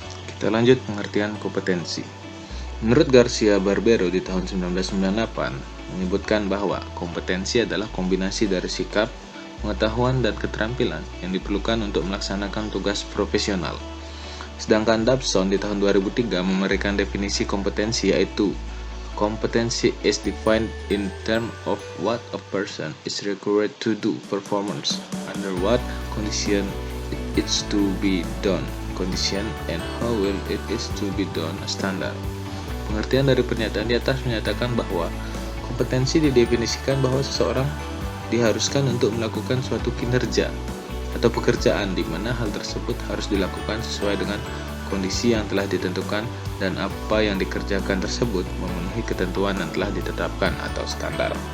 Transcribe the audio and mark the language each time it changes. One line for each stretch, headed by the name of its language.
Indonesian: Kita lanjut pengertian kompetensi. Menurut Garcia Barbero di tahun 1998 menyebutkan bahwa kompetensi adalah kombinasi dari sikap, pengetahuan, dan keterampilan yang diperlukan untuk melaksanakan tugas profesional. Sedangkan Dobson di tahun 2003 memberikan definisi kompetensi yaitu
English: competency is defined in terms of what a person is required to do performance, under what condition it is to be done, condition, and how well it is to be done standard.
Indonesian: Pengertian dari pernyataan di atas menyatakan bahwa kompetensi didefinisikan bahwa seseorang diharuskan untuk melakukan suatu kinerja atau pekerjaan di mana hal tersebut harus dilakukan sesuai dengan kondisi yang telah ditentukan dan apa yang dikerjakan tersebut memenuhi ketentuan yang telah ditetapkan atau standar.